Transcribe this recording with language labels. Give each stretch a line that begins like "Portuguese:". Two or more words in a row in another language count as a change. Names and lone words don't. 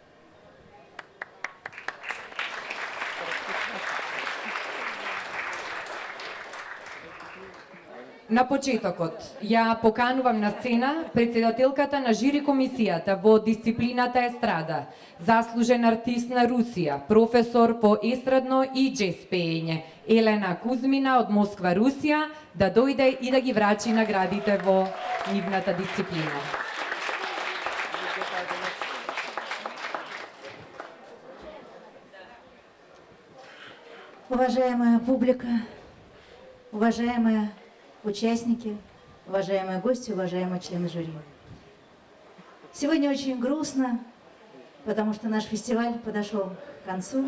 Macedonian: На почетокот ја поканувам на сцена председателката на жири комисијата во дисциплината естрада, заслужен артист на Русија, професор по естрадно и џез пеење, Елена Кузмина од Москва, Русија, да дојде и да ги врачи наградите во нивната дисциплина.
Russian: Уважаемая публика, уважаемая участники, уважаемые гости, уважаемые члены жюри. Сегодня очень грустно, потому что наш фестиваль подошел к концу.